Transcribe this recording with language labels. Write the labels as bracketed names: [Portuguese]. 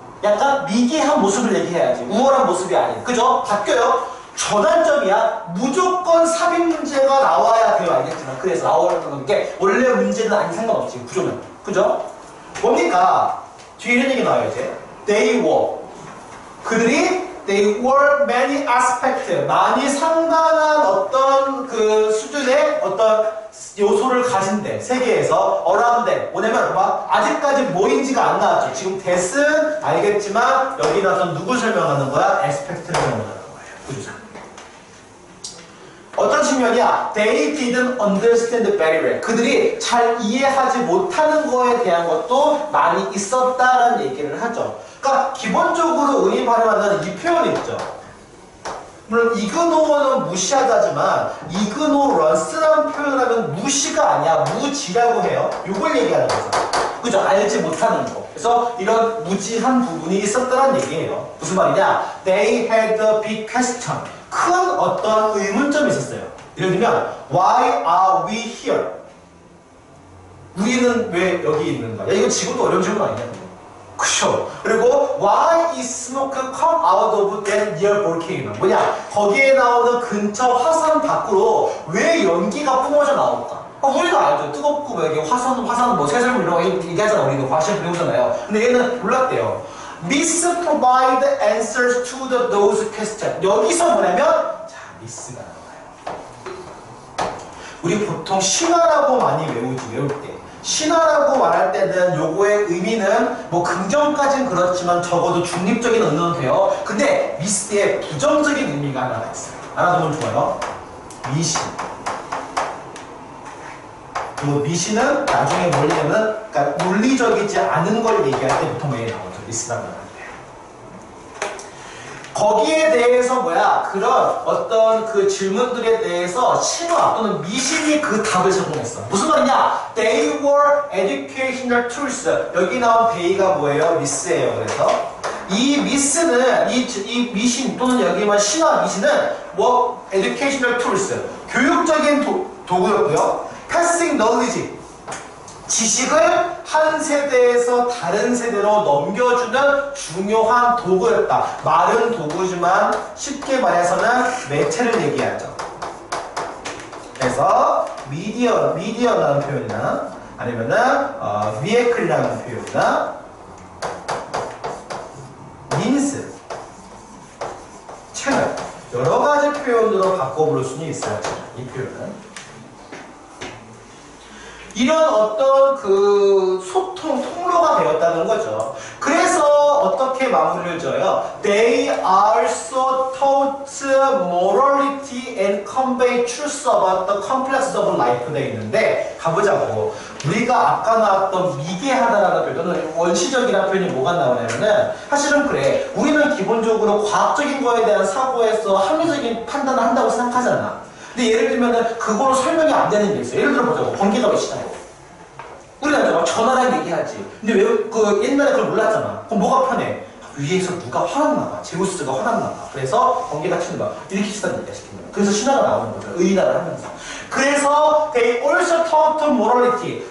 [Korean] 약간 미개한 모습을 얘기해야지. 우월한 모습이 아닌. 그죠? 바뀌어요. 전환점이야. 무조건 삽입 문제가 나와야 돼요. 알겠지만. 그래서 나오는 게 원래 문제는 아닌 상관없지. 구조는. 그죠? 뭡니까? 뒤에 이런 얘기 나와요, 이제. [English] They were. [Korean] 그들이 [English] they were many aspects. [Korean] 많이 상당한 어떤 그 수준의 어떤 요소를 가진대. 세계에서 [English] around them. [Korean] 뭐냐면 아직까지 뭐인지가 안 나왔죠. 지금 that은 알겠지만 여기 나서 누구 설명하는 거야? aspect를 설명하는 거예요. 구조상. 어떤 측면이야? [English] They didn't understand very well. [Korean] 그들이 잘 이해하지 못하는 거에 대한 것도 많이 있었다라는 얘기를 하죠. 그러니까 기본적으로 의미 발음하는 이 표현이 있죠. 물론 이그노어는 무시하다지만 이그노런스라는 표현을 하면 무시가 아니야. 무지라고 해요. 이걸 얘기하는 거죠. 그죠? 알지 못하는 거. 그래서 이런 무지한 부분이 있었다는 얘기예요. 무슨 말이냐? [English] They had a big question. [Korean] 큰 어떤 의문점이 있었어요. 예를 들면 [English] Why are we here? [Korean] 우리는 왜 여기 있는 거야? 야, 이거 지금도 어려운 질문 아니냐? 그쵸? 그리고 [English] Why is smoke come out of that near volcano? [Korean] 뭐냐? 거기에 나오는 근처 화산 밖으로 왜 연기가 뿜어져 나올까? 우리도 알죠. 뜨겁고 뭐 이게 화산은 뭐 세설물 이런 거 얘기하잖아. 우리도 과시험 배우잖아요. 근데 얘는 몰랐대요. [English] Miss provide answers to those questions. [Korean] 여기서 뭐냐면 자, Miss가 나와요. 우리 보통 신화라고 많이 외울 때 신화라고 말할 때는 요거의 의미는 뭐 긍정까지는 그렇지만 적어도 중립적인 의미는 돼요. 근데 미스의 부정적인 의미가 하나가 있어요. 알아두면 좋아요. 미신. 그리고 미신은 나중에 뭐냐면 그러니까 논리적이지 않은 걸 얘기할 때 보통 왜 나오죠? 미스라고 할 때. 거기에 대해서 그런 어떤 그 질문들에 대해서 신화 또는 미신이 그 답을 제공했어. 무슨 말이냐? [English] They were educational tools. [Korean] 여기 나온 they가 뭐예요? 미스예요. 그래서 이 미스는 이 미신 또는 여기만 신화 미신은 뭐 [English] educational tools [Korean] 교육적인 도구였고요. [English] Passing knowledge [Korean] 지식을 한 세대에서 다른 세대로 넘겨주는 중요한 도구였다. 말은 도구지만 쉽게 말해서는 매체를 얘기하죠. 그래서 미디어라는 표현이나 아니면은 vehicle이라는 표현이나 means, 채널 여러 가지 표현으로 바꿔볼 수는 있어요. 이 표현은. 이런 어떤 그 소통, 통로가 되었다는 거죠. 그래서 어떻게 마무리를 져요? [English] They also taught morality and convey truth about the complex of life [Korean] 돼 있는데 가보자고. 우리가 아까 나왔던 미개하다라는 표현은 원시적이라는 표현이 뭐가 나오냐면은 사실은 그래. 우리는 기본적으로 과학적인 거에 대한 사고에서 합리적인 판단을 한다고 생각하잖아. 근데 예를 들면은 그거로 설명이 안 되는 게 있어요. 예를 들어 보자고. 번개가 왜 시나요? 우리가 이제 막 전화랑 얘기하지. 근데 왜 그 옛날에 그걸 몰랐잖아. 그럼 뭐가 편해? 위에서 누가 화났나 봐. 제우스가 화났나 봐. 그래서 번개가 치는 거야. 이렇게 시다는 얘기야 시키는 거야. 그래서 신화가 나오는 거죠. 의인화를 하면서. 그래서 [English] they also taught morality.